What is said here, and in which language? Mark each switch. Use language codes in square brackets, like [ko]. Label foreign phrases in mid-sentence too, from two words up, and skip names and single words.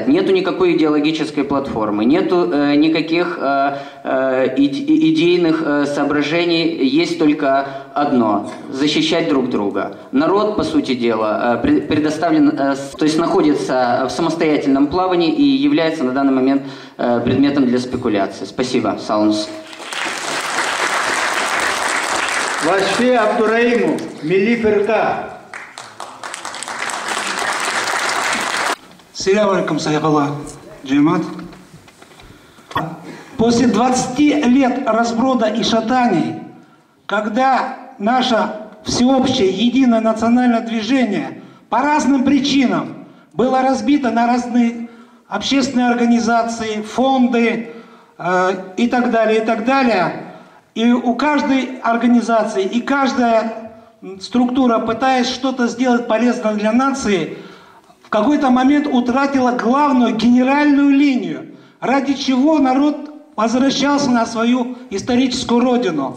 [ru] Нету никакой идеологической платформы, нету никаких идейных соображений, есть только одно – защищать друг друга. Народ, по сути дела, предоставлен, то есть находится в самостоятельном плавании и является на данный момент предметом для спекуляции. Спасибо, Салунс. Вашфи Абдураиму, Милли Фирка. [crh] Селям алейкум, Саяхалла, Джимат. [ru] После 20 лет разброда и шатаний, когда наше всеобщее единое национальное движение по разным причинам было разбито на разные общественные организации, фонды и так далее, и у каждой организации и каждая структура, пытаясь что-то сделать полезное для нации, в какой-то момент утратила главную генеральную линию, ради чего народ возвращался на свою историческую родину.